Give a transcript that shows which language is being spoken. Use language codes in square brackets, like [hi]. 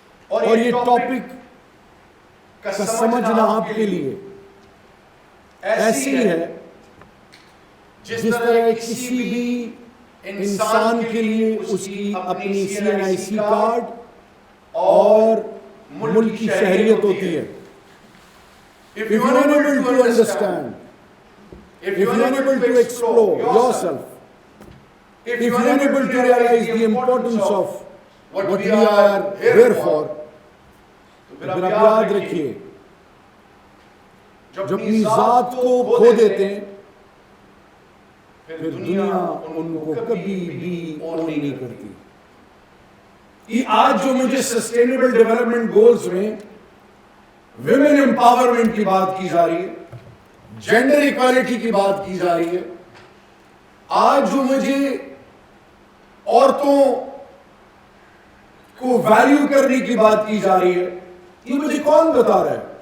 [ur] اور یہ ٹاپک کا سمجھنا آپ کے لیے ایسی ہے جس طرح کسی بھی انسان کے لیے اس کی اپنی CNIC کارڈ اور ملک کی شہریت ہوتی ہے. [en] If you are unable to understand, if you are unable to explore yourself, if you are unable to realize the importance of what we are here for, [ur] پھر آپ یاد رکھیے جو اپنی ذات کو کھو دیتے ہیں پھر دنیا ان کو کبھی بھی اون نہیں کرتی. یہ آج جو مجھے سسٹینیبل ڈیولپمنٹ گولز میں ویمن امپاورمنٹ کی بات کی جا رہی ہے, جینڈر ایکوالٹی کی بات کی جا رہی ہے, آج جو مجھے عورتوں کو ویلیو کرنے کی بات کی جا رہی ہے, یہ مجھے کون بتا رہا ہے؟